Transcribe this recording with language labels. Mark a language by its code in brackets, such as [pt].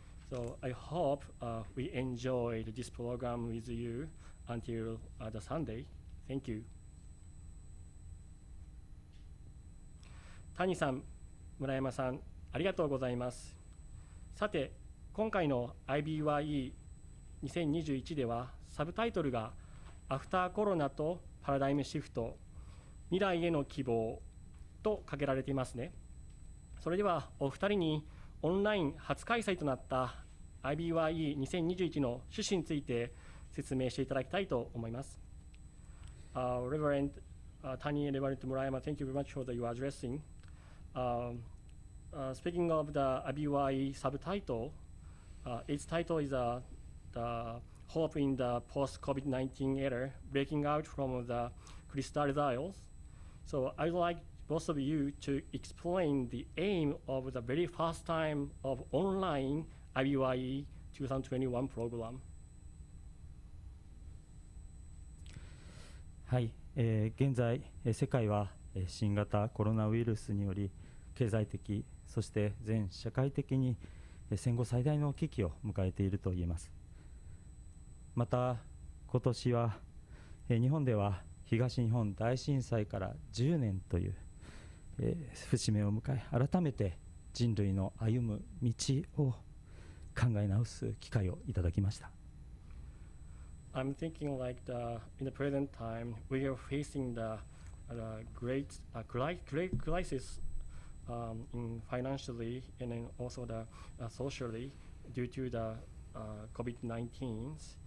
[en] So I hope we enjoyed this program with you until the Sunday. Thank you. [ja] 谷さん、村山さん、ありがとうございます。さて、今回の IBYE2021 ではサブタイトルがアフターコロナとパラダイムシフト、未来への希望と挙げられていますね。それではお二人にオンライン初開催となった IBYE2021 の趣旨について説明していただきたいと思います。 [en] Rev. Tani and Rev. Murayama, thank you very much for your addressing. speaking of the IBYE subtitle, its title is the Hope in the Post-COVID-19 Era, Breaking Out from the CHRYSALIS. So I'd like both of you to explain the aim of the very first time of online IBYE 2021 program. [ja] はい、現在、世界は新型コロナウイルスにより経済的そして全社会的に戦後最大の危機を迎えていると言えます。また今年は日本では東日本大震災から10年という節目を迎え、改めて人類の歩む道を考え直す機会をいただきました。 [en] I'm thinking like in the present time, we are facing the great crisis in financially and then also the socially due to the COVID-19.